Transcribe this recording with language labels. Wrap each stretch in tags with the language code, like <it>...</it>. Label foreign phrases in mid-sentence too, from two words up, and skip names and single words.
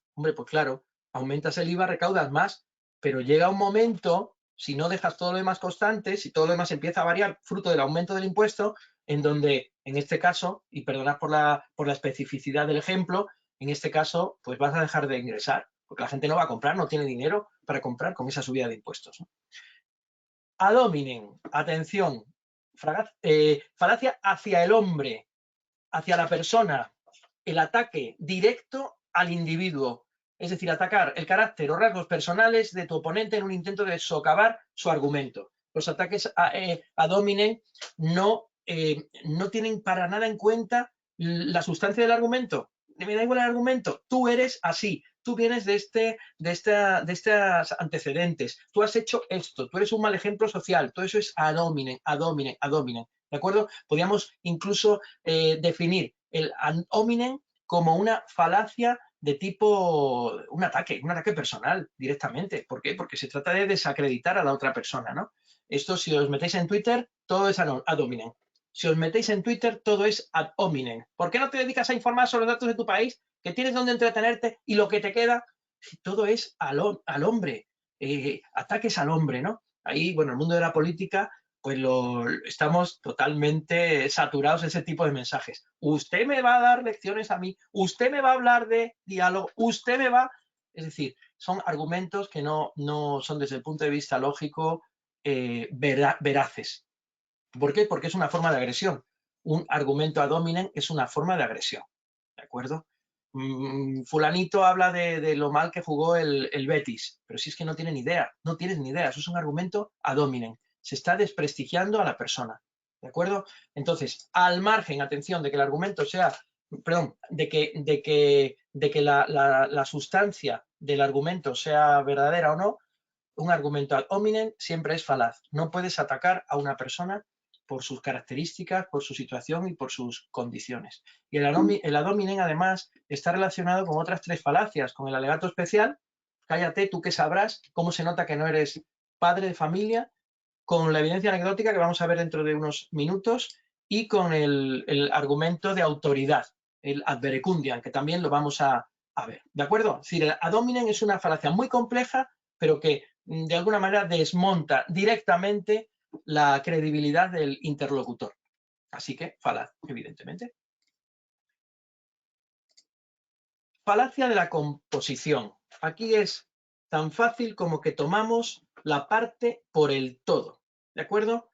<es>Hombre, pues claro, aumentas el IVA, recaudas más, pero llega un momento, si no dejas todo lo demás constante, si todo lo demás empieza a variar fruto del aumento del impuesto, en donde, en este caso, y perdonad por la especificidad del ejemplo, en este caso, pues vas a dejar de ingresar, porque la gente no va a comprar, no tiene dinero para comprar con esa subida de impuestos, ¿no?</es> <la>Ad hominem,</la> <es>atención, falacia hacia el hombre, hacia la persona, el ataque directo al individuo, es decir, atacar el carácter o rasgos personales de tu oponente en un intento de socavar su argumento. Los ataques</es> <la>ad hominem</la> <es>no tienen para nada en cuenta la sustancia del argumento. Me da igual el argumento, tú eres así, tú vienes de estos antecedentes, tú has hecho esto, tú eres un mal ejemplo social, todo eso es</es> <la>ad hominem, ad hominem, ad hominem.</la> <es>¿de acuerdo? Podríamos incluso definir el</es> <la>ad hominem</la> <es>como una falacia de tipo, un ataque personal directamente. ¿Por qué? Porque se trata de desacreditar a la otra persona, ¿no? Esto, si os metéis en Twitter, todo es</es> <la>ad hominem.</la> <es>Si os metéis en Twitter, todo es</es> <la>ad hominem.</la> <es>¿Por qué no te dedicas a informar sobre los datos de tu país, que tienes donde entretenerte y lo que te queda? Todo es al hombre, ataques al hombre, ¿no? Ahí, bueno, el mundo de la política, pues estamos totalmente saturados de ese tipo de mensajes. Usted me va a dar lecciones a mí, usted me va a hablar de diálogo, usted me va... Es decir, son argumentos que no son desde el punto de vista lógico veraces. ¿Por qué? Porque es una forma de agresión. Un argumento</es> <la>ad hominem</la> <es>es una forma de agresión, ¿de acuerdo? Fulanito habla de lo mal que jugó el Betis, pero si es que no tiene ni idea, no tienes ni idea, eso es un argumento</es> <la>ad hominem,</la> <es>se está desprestigiando a la persona, ¿de acuerdo? Entonces, al margen, atención, de que el argumento sea, perdón, de que la sustancia del argumento sea verdadera o no, un argumento</es> <la>ad hominem</la> <es>siempre es falaz, no puedes atacar a una persona por sus características, por su situación y por sus condiciones. Y el</es> <la>ad hominem,</la> <es>además, está relacionado con otras tres falacias, con el alegato especial, cállate, tú que sabrás cómo se nota que no eres padre de familia, con la evidencia anecdótica que vamos a ver dentro de unos minutos y con el argumento de autoridad, el</es> <la>ad verecundiam,</la> <es>que también lo vamos a ver, ¿de acuerdo? Es decir, el</es> <la>ad hominem</la> <es>es una falacia muy compleja, pero que de alguna manera desmonta directamente la credibilidad del interlocutor. Así que falaz, evidentemente. Falacia de la composición. Aquí es tan fácil como que tomamos la parte por el todo, ¿de acuerdo?</es>